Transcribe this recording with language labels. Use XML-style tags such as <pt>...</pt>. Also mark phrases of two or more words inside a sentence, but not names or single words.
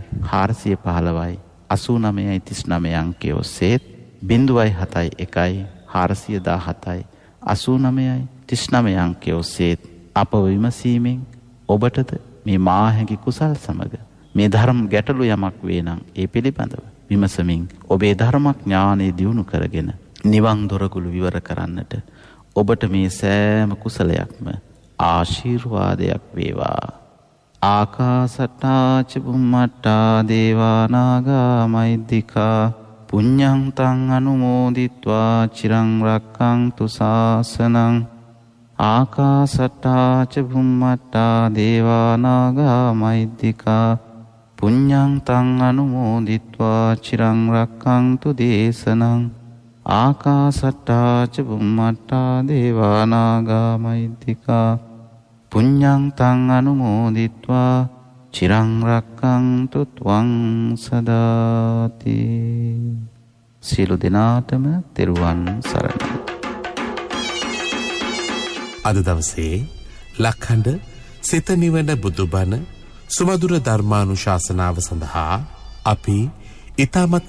<si>415 8939 අංකය ඔස්සේ 071 417 8939 අංකය ඔස්සේ අප විමසීමෙන් ඔබටද මේ මාහැඟි කුසල් සමග මේ ධර්ම ගැටලු යමක් වේ නම් ඒ පිළිබඳව විමසමින් ඔබේ ධර්මඥානෙ දියුණු කරගෙන නිවන් දොරගුළු විවර කරන්නට ඔබට මේ සෑම කුසලයක්ම ආශිර්වාදයක් වේවා.</si> <pi>ආකාසට්ටා ච බුම්මට්ටා දේවා නාග මහිද්దికා පුඤ්ඤං තං අනුමෝදිත්වා චිරං රක්ඛන්තු ශාසනං. ආකාසට්ටා ච බුම්මට්ටා දේවා නාග මහිද්దికා පුඤ්ඤං තං අනුමෝදිත්වා චිරං රක්ඛන්තු දේශනං. ආකාසට්ටා ච බුම්මට්ටා දේවා නාග මහිද්దికා පුඤ්ඤං තං අනුමෝදිත්වා චිරං රක්ඛන්තු ත්වං සදාති.</pi> <si>සියලු දෙනාටම තෙරුවන් සරණයි. අද දවසේ ලක්ඛණ්ඩ සිත නිවන බුදුබණ සුමధుර ධර්මානුශාසනාව සඳහා අපි ඊ타මත්ම</si>